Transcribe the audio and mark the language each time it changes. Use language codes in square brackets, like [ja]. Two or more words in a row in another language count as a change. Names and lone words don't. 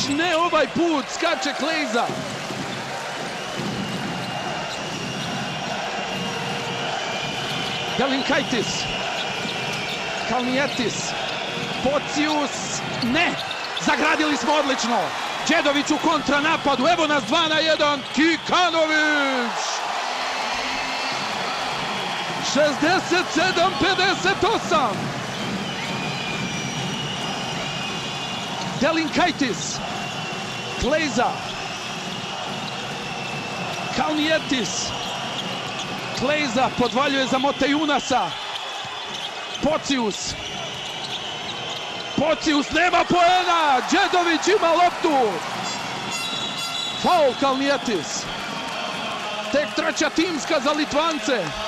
[sr] Ne ovaj put. Skače Klejza. Delinkaitis. Kalnietis. Pocius. Ne. Zagradili smo odlično. Đedović u kontranapadu. Evo nas 2-1. Kikanović. 67-58. Delinkaitis. Klejza. Kalnietis. Klejza podvaljuje za Motejunasa. Pocius. Pocius nema poena. Đedović ima loptu. Faul Kalnietis. Tek treća timska za Litvance.